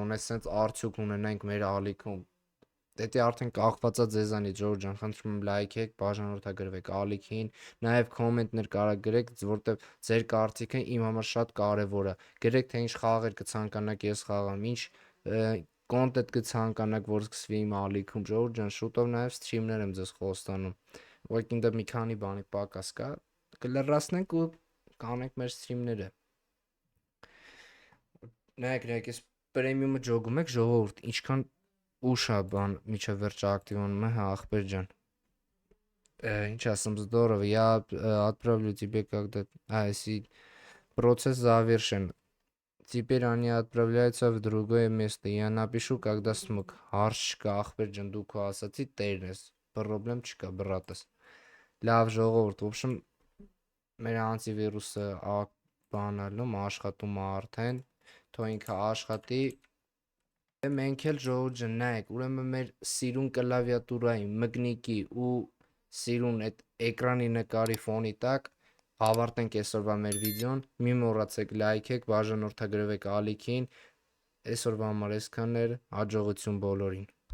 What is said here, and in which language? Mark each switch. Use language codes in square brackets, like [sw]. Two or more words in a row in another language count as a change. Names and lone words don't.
[hy] գոնե սենց արդյոք ունենանք մեր ալիքում, դետի արդեն կախվածա ձեզանից, ժողովուրդ ջան, խնդրում եմ լայքեք, բաժանորդագրվեք ալիքին, նաև կոմենտներ կարա գրեք, որտեղ ձեր կարծիքը իմ համար շատ կարևոր է, գրեք թե ինչ խաղեր կցանկանաք ես խաղամ, ինչ կոնտենտ կցանկանաք, որ սկսվի իմ ալիքում, ժողովուրդ ջան, շուտով նաև սթրիմներ եմ ձեզ խոստանում, ուղղակի ինձ մի քանի բանի պակաս կա, կլրացնենք ու կանենք մեր սթրիմները, նայեք, ես պրեմիումը ջոգում եք, ժողովուրդ, ինչքան ուշ է բան միջև վերջ ակտիվանում է, հա ախպեր ջան, ինչ ասեմ, [ru] здорово, я отправлю тебе когда, если процесс завершен, теперь они отправляются в другое место, я напишу, когда смог, [hy] հարց չկա, ախպեր ջան, դու քո ասացի տերն ես, պրոբլեմ չկա, բրատս, լավ ժողովուրդ, [ru] в общем, [hy] մեր անտիվիրուսը բանալում, աշխատում է արդեն, թող ինքը աշխատի, մենք էլ ժողովուրդ ջան, նայեք, ուրեմն մեր սիրուն կլավիատուրայի, մգնիկի ու սիրուն այդ էկրանի նկարի ֆոնի տակ ավարտենք այսօրվա մեր վիդեոն, մի մոռացեք լայքեք, բաժանորդագրվեք ալիքին, այսօրվա համար այսքանն էր, հաջողություն բոլորին։